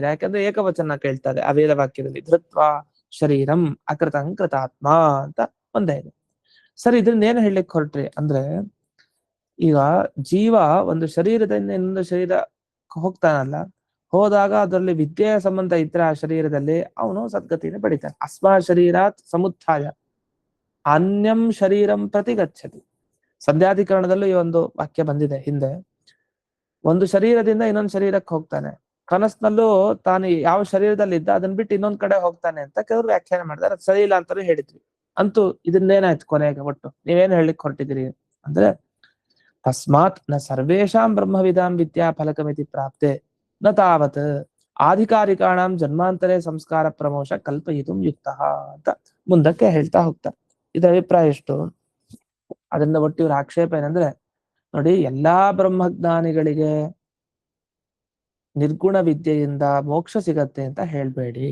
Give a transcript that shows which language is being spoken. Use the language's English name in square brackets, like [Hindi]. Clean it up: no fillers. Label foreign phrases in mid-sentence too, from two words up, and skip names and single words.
[Kannada] ಯಾಕಂದ್ರೆ ಏಕವಚನ ಕೇಳ್ತದೆ ಆ ವೇದ ವಾಕ್ಯದಲ್ಲಿ, [Sanskrit] ಧೃತ್ವ ಶರೀರಂ ಅಕೃತಂ ಕೃತಾತ್ಮ [Kannada] ಅಂತ ಒಂದೇ ಇದೆ. ಸರಿ, ಇದನ್ನ ಏನ್ ಹೇಳಲಿಕ್ಕೆ ಹೊರಟ್ರಿ ಅಂದ್ರೆ, ಈಗ ಜೀವ ಒಂದು ಶರೀರದಿಂದ ಇನ್ನೊಂದು ಶರೀರ ಹೋಗ್ತಾನಲ್ಲ, ಹೋದಾಗ ಅದರಲ್ಲಿ ವಿದ್ಯೆಯ ಸಂಬಂಧ ಇದ್ರೆ ಆ ಶರೀರದಲ್ಲಿ ಅವನು ಸದ್ಗತಿಯನ್ನು ಪಡಿತಾನೆ. [Sanskrit] ಅಸ್ಮಾ ಶರೀರಾತ್ ಸಮುತ್ಥಾಯ ಅನ್ಯಂ ಶರೀರಂ ಪ್ರತಿ ಗಚ್ಚತಿ. [Kannada] ಸಂಧ್ಯಾಧಿಕರಣದಲ್ಲೂ ಈ ಒಂದು ವಾಕ್ಯ ಬಂದಿದೆ ಹಿಂದೆ. ಒಂದು ಶರೀರದಿಂದ ಇನ್ನೊಂದು ಶರೀರಕ್ಕೆ ಹೋಗ್ತಾನೆ, ಕನಸಿನಲ್ಲೂ ತಾನು ಯಾವ ಶರೀರದಲ್ಲಿ ಇದ್ದ ಅದನ್ನ ಬಿಟ್ಟು ಇನ್ನೊಂದ್ ಕಡೆ ಹೋಗ್ತಾನೆ ಅಂತ ಕೆಲವರು ವ್ಯಾಖ್ಯಾನ ಮಾಡಿದಾರೆ. ಅದು ಸರಿ ಇಲ್ಲ ಅಂತಾನು ಹೇಳಿದ್ವಿ. ಅಂತೂ ಇದನ್ನೇನಾಯ್ತು ಕೊನೆಗೆ? ಒಟ್ಟು ನೀವೇನ್ ಹೇಳಿಕ್ ಹೊರಟಿದ್ದೀರಿ ಅಂದ್ರೆ, [Sanskrit] ತಸ್ಮಾತ್ ನ ಸರ್ವೇಷಾಂ ಬ್ರಹ್ಮವಿದಾಂ ವಿದ್ಯಾ ಫಲಕಮಿತಿ ಪ್ರಾಪ್ತೆ ನ ತಾವತ್ ಆಧಿಕಾರಿಕಾಣಾಂ ಜನ್ಮಾಂತರೇ ಸಂಸ್ಕಾರ ಪ್ರಮೋಷ ಕಲ್ಪಯಿತು ಯುಕ್ತ [Kannada] ಅಂತ ಮುಂದಕ್ಕೆ ಹೇಳ್ತಾ ಹೋಗ್ತಾರೆ. ಇದರ ಅಭಿಪ್ರಾಯ ಎಷ್ಟು? ಅದರಿಂದ ಒಟ್ಟು ಇವ್ರ ಆಕ್ಷೇಪ ಏನಂದ್ರೆ, ನೋಡಿ, ಎಲ್ಲಾ ಬ್ರಹ್ಮಜ್ಞಾನಿಗಳಿಗೆ ನಿರ್ಗುಣ ವಿದ್ಯೆಯಿಂದ ಮೋಕ್ಷ ಸಿಗತ್ತೆ ಅಂತ ಹೇಳ್ಬೇಡಿ.